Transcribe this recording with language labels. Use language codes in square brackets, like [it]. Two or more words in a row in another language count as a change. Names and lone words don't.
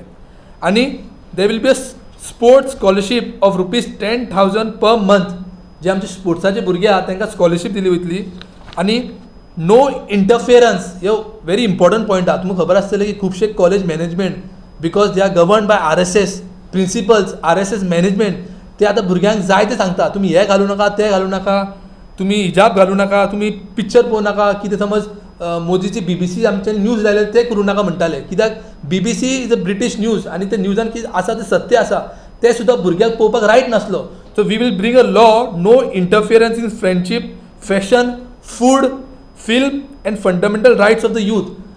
[en] आनी there will be a sports scholarship of ₹10,000 per month. [kok] जे आमचे स्पोर्ट्साचे भुरगे आहा तांकां स्कॉलरशीप दिली वयतली. आनी [en] no interference [kok] ह्यो [en] very important point [kok] आहा. तुमकां खबर आसतलें की खुबशे [en] college management because they are govern by RSS principles, RSS management, [kok] ते आतां भुरग्यांक जाय ते सांगता [mr] तुम्ही हे घालू नका, ते घालू नका, तुम्ही हिजाब घालू नका, [kok] तुम्ही पिक्चर पळोवं नाका. कितें समज मोदीची BBC आमचे न्यूज लायले ते करूं नाका म्हणटाले. कित्याक [en] BBC is a British news [kok] आनी ते न्यूजान कितें आसा ते सत्य आसा ते सुद्दां भुरग्यांक पळोवपाक रायट नासलो. [en] So we will bring a law no interference in friendship, fashion, food, film and fundamental rights of the youth.